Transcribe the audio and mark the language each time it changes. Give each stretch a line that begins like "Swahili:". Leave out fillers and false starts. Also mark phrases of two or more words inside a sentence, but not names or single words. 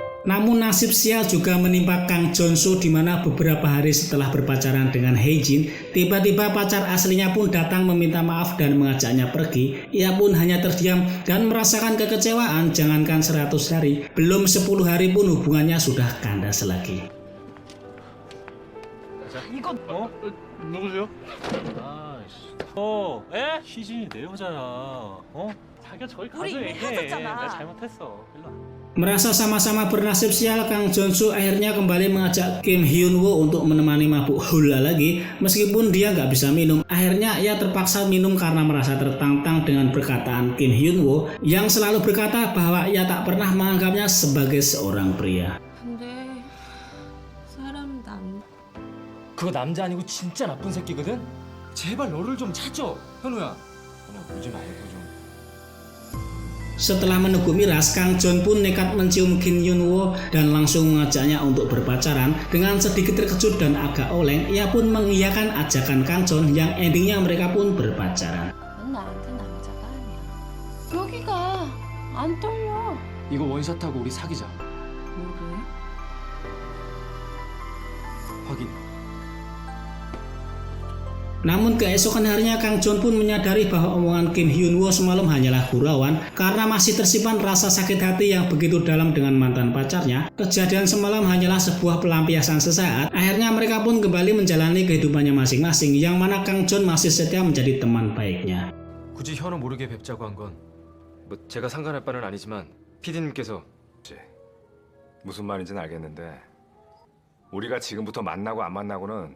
Indonesian: Namun nasib sial juga menimpa Kang Jong-soo di mana beberapa hari setelah berpacaran dengan Hae-jin, tiba-tiba pacar aslinya pun datang meminta maaf dan mengajaknya pergi. Ia pun hanya terdiam dan merasakan kekecewaan. Jangankan 100 hari, belum 10 hari pun hubungannya sudah kandas lagi.
Korean: 이거 누구세요? 에? 희진이 내 여자야. 자기가 저기 가서 우리 이미 얘기해. 헤어졌잖아. 내가 잘못했어. 일로 와.
Indonesian: Merasa sama-sama bernasib sial, Kang Jong-soo akhirnya kembali mengajak Kim Hyun-woo untuk menemani mabuk hula lagi. Meskipun dia nggak bisa minum, akhirnya ia terpaksa minum karena merasa tertantang dengan perkataan Kim Hyun-woo yang selalu berkata bahwa ia tak pernah menganggapnya sebagai seorang pria.
Korean: 근데 사람 남 그거 남자 아니고 진짜 나쁜 새끼거든? 제발 너를 좀 찾아, 현우야. 현우야, 울지 말고 좀.
Indonesian: Setelah meneguk miras, Kang Jon pun nekat mencium Kim Hyun-woo dan langsung mengajaknya untuk berpacaran. Dengan sedikit terkejut dan agak oleng, ia pun mengiyakan ajakan Kang Jon yang endingnya mereka pun berpacaran.
Korean: 넌 나한테 남자가 아니야. 여기가 안 떨려. 이거 원샷하고 우리 사귀자. 뭐래? 확인.
Indonesian: Namun keesokan harinya Kang Jon pun menyadari bahwa omongan Kim Hyun-woo semalam hanyalah gurauan karena masih tersimpan rasa sakit hati yang begitu dalam dengan mantan pacarnya. Kejadian semalam hanyalah sebuah pelampiasan sesaat. Akhirnya mereka pun kembali menjalani kehidupannya masing-masing yang mana Kang Jon masih setia menjadi teman baiknya.
Korean: 굳이 현우 모르게 뵙자고 한 건 뭐 제가 상관할 바는 아니지만 PD님께서 무슨 말인지는 알겠는데 우리가 지금부터 만나고 안 만나고는